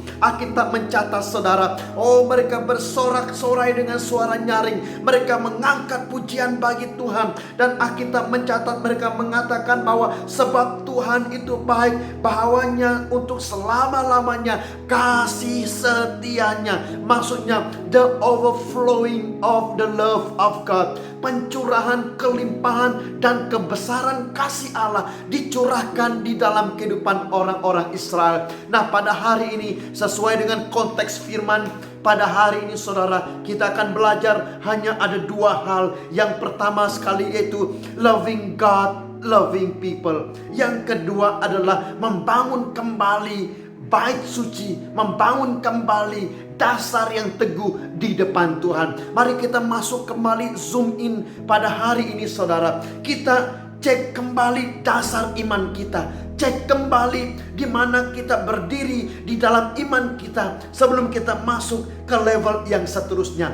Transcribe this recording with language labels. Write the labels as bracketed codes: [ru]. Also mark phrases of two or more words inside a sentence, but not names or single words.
[id] Alkitab mencatat saudara, mereka bersorak-sorai dengan suara nyaring, mereka mengangkat pujian bagi Tuhan. Dan Alkitab mencatat mereka mengatakan bahwa sebab Tuhan itu baik, bahwanya untuk selama-lamanya kasih setianya. Maksudnya [en] the overflowing of the love of God, [id] pencurahan kelimpahan dan kebesaran kasih Allah dicurahkan di dalam kehidupan orang-orang Israel. Nah, pada hari ini sesuai dengan konteks firman pada hari ini saudara, kita akan belajar hanya ada 2 hal. Yang pertama sekali yaitu [en] loving God, loving people. [id] Yang kedua adalah membangun kembali bait suci, membangun kembali dasar yang teguh di depan Tuhan. Mari kita masuk kembali, [en] zoom in [id] pada hari ini saudara. Kita cek kembali dasar iman kita, cek kembali di mana kita berdiri di dalam iman kita sebelum kita masuk ke level yang seterusnya.